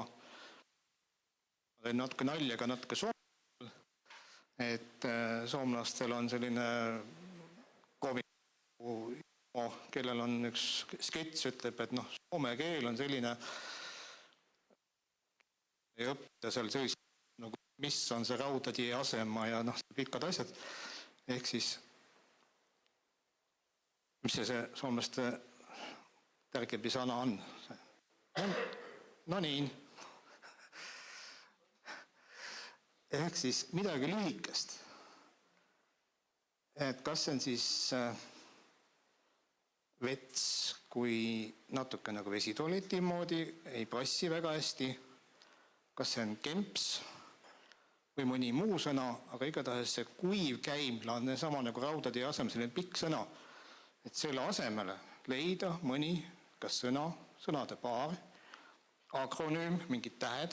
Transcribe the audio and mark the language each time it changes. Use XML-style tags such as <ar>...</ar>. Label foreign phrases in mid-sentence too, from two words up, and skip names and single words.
<et>Natuke naljaga, natuke soomlastel, et soomlastel on selline koomiku, kellel on üks skets, ütleb, et soome keel on selline ja õppida seal sellist, mis on see</et> <fi>raudadie asema</fi> <et>ja pikad asjad. Ehk siis, mis see soomlaste</et> <fi>tärkepi sana</fi> <et>on?</et> <fi>No niin.</fi> <et>Ehk siis midagi lühikest. Et kas see on siis vets, kui natuke nagu vesitualeti moodi, ei passi väga hästi, kas see on kemps või mõni muu sõna, aga igatahes see kuiv käimla on sama nagu raudade asemel, selline pikk sõna, et selle asemele leida mõni, kas sõna, sõnade paar, akronüüm, mingid tähed.</et>